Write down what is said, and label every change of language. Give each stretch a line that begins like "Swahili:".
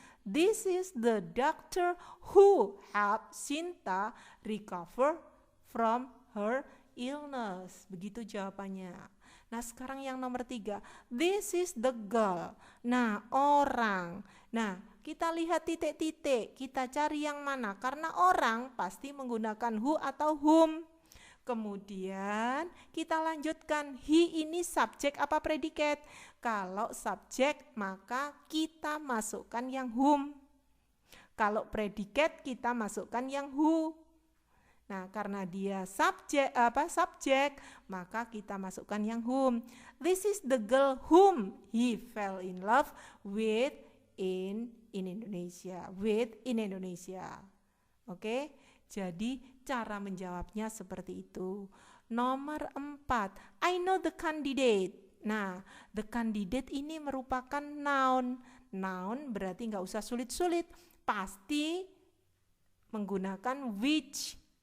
English: This is the doctor who helped Sinta recover from her illness.
Indonesian: Begitu jawabannya. Nah, sekarang yang nomor 3.
English: This is the girl.
Indonesian: Nah, orang. Nah, kita lihat titik-titik. Kita cari yang mana. Karena orang pasti menggunakan who atau whom. Kemudian kita lanjutkan, he ini subjek apa predikat? Kalau subjek maka kita masukkan yang whom. Kalau predikat kita masukkan yang who. Nah, karena dia subjek, maka kita masukkan yang whom.
English: This is the girl whom he fell in love with in Indonesia.
Indonesian: Oke? Jadi cara menjawabnya seperti itu. Nomor 4,
English: I know the candidate.
Indonesian: Nah, the candidate ini merupakan noun. Noun berarti nggak usah sulit-sulit, pasti menggunakan which.